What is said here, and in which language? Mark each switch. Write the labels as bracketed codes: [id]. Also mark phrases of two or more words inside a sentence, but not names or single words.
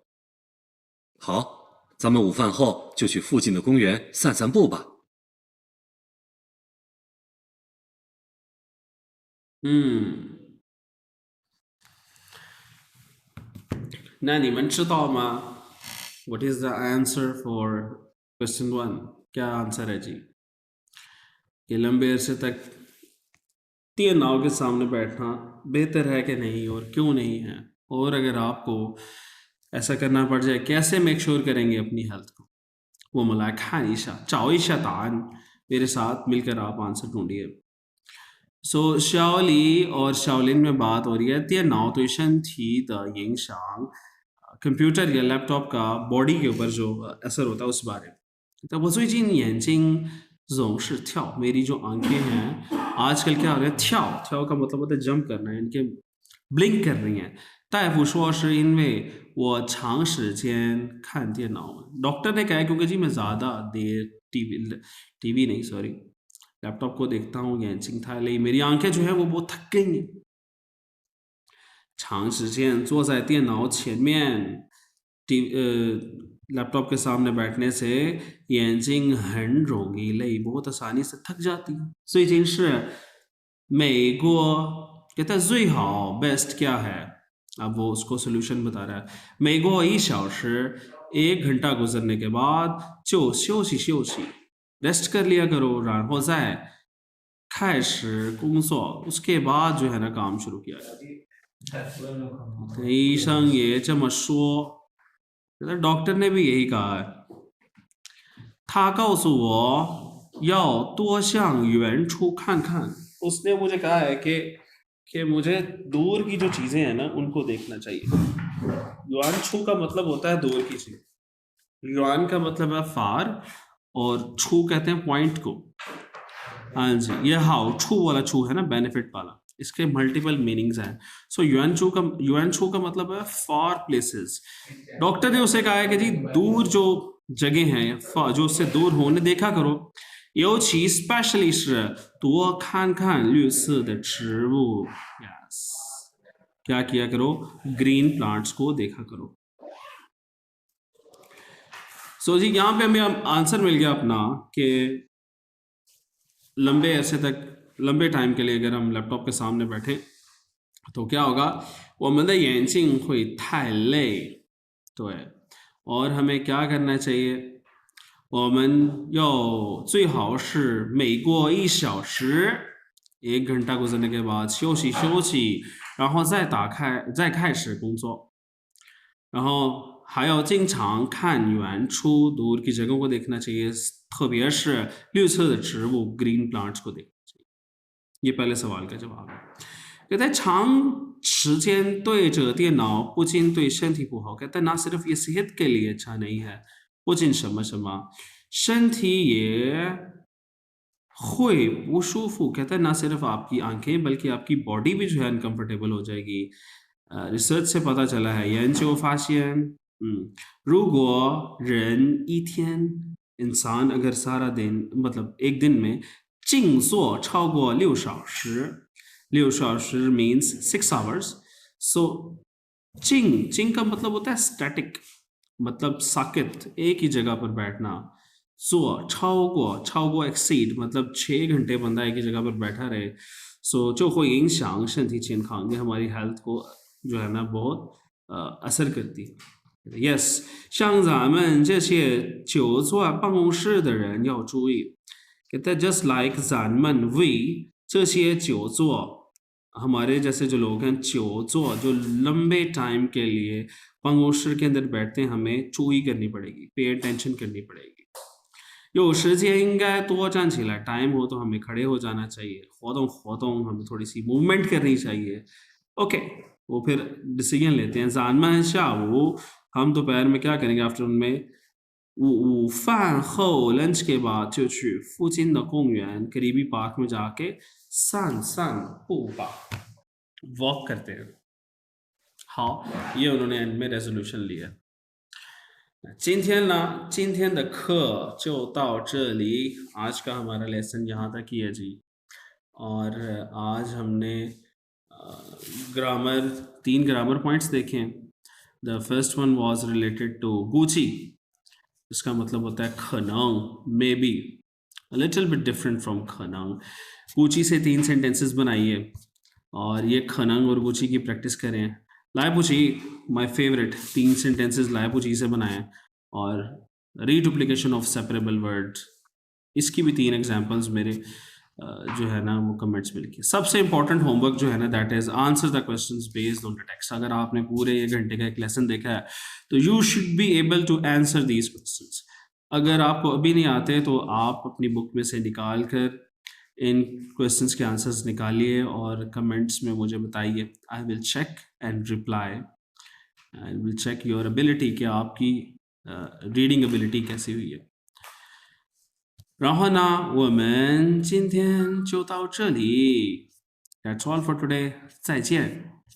[zh] 好，咱们午饭后就去附近的公园散散步吧。那你们知道吗 [en] What is the answer for question 1? [hi] क्या आंसर है जी? कि लंबे अरसे तक 電腦 के सामने बैठना बेहतर है कि नहीं, और क्यों नहीं है, और अगर आपको ऐसा करना पड़ जाए कैसे [en] make sure [hi] करेंगे अपनी हेल्थ को? वो मलाखा ईशा चाओ शैतान, मेरे साथ मिलकर आप आंसर ढूंढिए. सो शाओली और शाओलिन में बात हो रही है [zh] 电脑对身体的影响, [hi] कंप्यूटर या लैपटॉप का बॉडी के ऊपर जो असर होता है उस बारे में. तो वो जिन [zh] 眼睛总是跳, [hi] मेरी जो आंखें हैं आजकल क्या हो रहा है,跳का मतलब होता है जंप करना है, इनके ब्लिंक कर रही हैं. [zh] 大夫说是因为我长时间看电脑, [hi] डॉक्टर ने कहा क्योंकि जी मैं ज़्यादा देर टीवी नहीं [en] sorry laptop [hi] को देखता हूँ, [zh] 眼睛太累, [hi] मेरी आंखें जो है वो बहुत थक गई हैं. [zh] 长时间坐在电脑前面 [hi] लैपटॉप के सामने बैठने से [zh] 眼睛很容易累, [hi] बहुत आसानी से थक जाती है. [zh] 最近是美国 [hi] कहता है 最好 बेस्ट क्या है, अब वो उसको सोल्यूशन बता रहा है. [zh] 每过1小时 [hi] 1 घंटा गुजरने के बाद [zh] 就休息休息 [hi] रेस्ट कर लिया करो, [zh] 然后再开始工作 [hi] उसके बाद जो है ना काम शुरू किया जाए. [zh] 医生也这么说, [hi] डॉक्टर ने भी यही कहा है. [zh] 他告诉我要多向远处看看, [hi] उसने मुझे कहा है कि मुझे दूर की जो चीजें हैं ना उनको देखना चाहिए. [zh] 远处 [hi] का मतलब होता है दूर की चीज, युआन का मतलब है फार, और छू कहते हैं पॉइंट को. हाँ जी, ये [zh] 好处 [hi] वाला छू है ना, बेनिफिट वाला, इसके [en] multiple meanings [hi] हैं. सो [zh] 远处 [hi] का मतलब है [en] far places. [hi] डॉक्टर ने उसे कहा है कि जी दूर जो जगह हैं जो उससे दूर होने देखा करो. [zh] 尤其 especially 是多看看绿色的植物. [en] Yes. [hi] क्या किया करो, [en] green plants [hi] को देखा करो. सो जी यहाँ पे हमें आंसर मिल गया अपना कि लंबे अरसे तक, लंबे टाइम के लिए अगर हम लैपटॉप के सामने बैठे तो क्या होगा, [zh] 我们的眼睛会太累. [hi] तो है, और हमें क्या करना चाहिए, [zh] 我们要最好是每过1小时 [hi] 1 घंटा गुजरने के बाद [zh] 休息休息 然后再开始工作. 然后还要经常看远处 [hi] दूर की जगहों को देखना चाहिए, [zh] 特别是绿色的植物 [en] green plants [hi] को देखना चाहिए. ये पहले सवाल का जवाब है. कहते हैं [zh] 长时间对着电脑不仅对身体不好, [hi] कहते हैं ना सिर्फ ये सेहत के लिए अच्छा नहीं है, [zh] 不仅什么什么身体也会不舒服, [hi] कहते हैं ना सिर्फ आपकी आंखें बल्कि आपकी बॉडी भी जो है अनकंफर्टेबल हो जाएगी. रिसर्च से पता चला है, [zh] 研究发现如果人一天 [hi] इंसान अगर सारा दिन मतलब एक दिन में [zh] 静坐超过6小时 6小时 [en] means 6 hours. [hi] so 静का मतलब होता है स्टैटिक, मतलब साकित, एक ही जगह पर बैठना. [zh] 做超过 [hi] exceed मतलब 6 घंटे बंदा एक ही जगह पर बैठा रहे सो [zh] 就会影响身体健康 [hi] ये हमारी हेल्थ को जो है ना बहुत असर करती है yes [zh] 像咱们这些久坐办公室的人要注意 [hi] कहते हैं [en] just like [zh] 咱们 we 这些久坐 [hi] हमारे जैसे जो लोग हैं जो लंबे टाइम के लिए पंगोशर के अंदर बैठते हैं हमें चूई करनी पड़ेगी [en] pay attention [hi] करनी पड़ेगी [zh] 有时间应该多站起来 [hi] टाइम हो तो हमें खड़े हो जाना चाहिए 活动 हमें थोड़ी सी मूवमेंट करनी चाहिए ओके वो फिर डिसीजन लेते हैं [zh] 咱们下午 [hi] हम दोपहर में क्या करेंगे आफ्टरनून में [zh] 午饭后 [hi] लंच के बाद [zh] 就去附近的公园 [hi] करीबी पार्क में जाके [zh] 散步吧 [hi] वॉक करते हैं हाँ ये उन्होंने एंड में रेजोल्यूशन लिया [zh] 今天的课就到这里 [hi] आज का हमारा लेसन यहाँ तक ही है जी और आज हमने ग्रामर 3 [en] grammar points [hi] देखे [en] the first one was related to [hi] गुची इसका मतलब होता है खनंग मे बी [en] a little bit different from [hi] खनंग गुची से 3 सेंटेंसेस बनाइए और ये खनंग और गुची की प्रैक्टिस करें लाइपुची [en] my favorite [hi] 3 सेंटेंसेस लाइपुची से बनाएं और [en] reduplication of separable words [hi] इसकी भी 3 एग्जांपल्स मेरे जो है ना वो कमेंट्स में लिखिए सबसे इंपॉर्टेंट होमवर्क जो है ना [en] that is answer the questions based on the [hi] टेक्स्ट अगर आपने पूरे 1 घंटे का एक लेसन देखा है तो [en] you should be able to answer these questions [hi] अगर आपको अभी नहीं आते तो आप अपनी बुक में से निकाल कर इन क्वेश्चंस के आंसर्स निकालिए और कमेंट्स में मुझे बताइए [en] I will check and reply I will check your ability [hi] कि आपकी [en] reading ability [hi] कैसी हुई है [zh] 然后呢我们今天就到这里 [en] That's all for today [hi] 再见